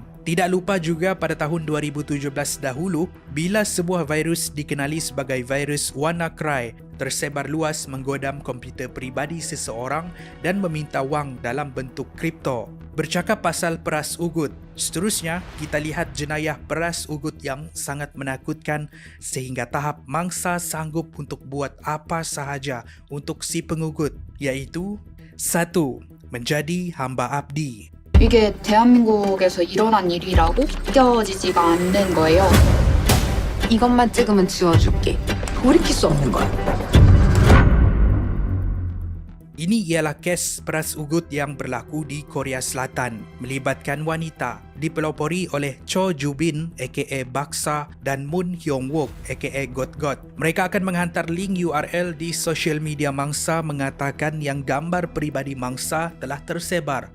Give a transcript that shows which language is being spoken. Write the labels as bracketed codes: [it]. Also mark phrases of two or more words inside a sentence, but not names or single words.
[ms] Tidak lupa juga pada tahun 2017 dahulu bila sebuah virus dikenali sebagai virus WannaCry tersebar luas menggodam komputer peribadi seseorang dan meminta wang dalam bentuk kripto. Bercakap pasal peras ugut, seterusnya kita lihat jenayah peras ugut yang sangat menakutkan sehingga tahap mangsa sanggup untuk buat apa sahaja untuk si pengugut, iaitu 1. Menjadi hamba abdi. [ko] 이게 대한민국에서 일어난 일이라고 믿겨지지가 않는 거예요. 이것만 찍으면 지워줄게. 돌이킬 수 없는 거야. [ms] Ini ialah kes peras ugut yang berlaku di Korea Selatan melibatkan wanita dipelopori oleh Cho Ju-bin aka Baksa dan Moon Hyung-wook aka Got-Got. Mereka akan menghantar [en] link URL [ms] di sosial media mangsa mengatakan yang gambar peribadi mangsa telah tersebar.